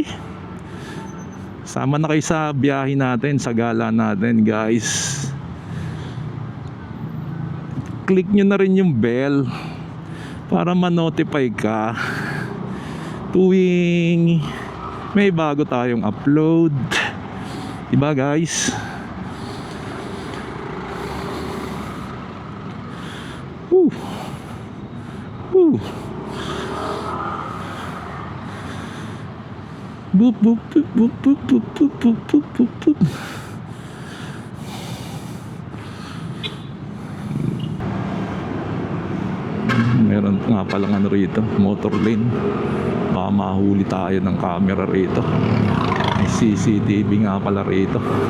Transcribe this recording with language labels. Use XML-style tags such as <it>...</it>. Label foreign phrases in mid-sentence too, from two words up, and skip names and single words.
<tl>Sama na kayo sa biyahe natin, sa gala natin guys. Click nyo na rin yung bell para ma-notify ka tuwing may bago tayong upload, diba guys? Woo. Boop boop boop boop boop boop boop boop boop boop boop. Meron nga palang rito,</tl> <en>motor lane.</en> <tl>Baka mahuli tayo ng camera rito. May CCTV nga pala rito.</tl>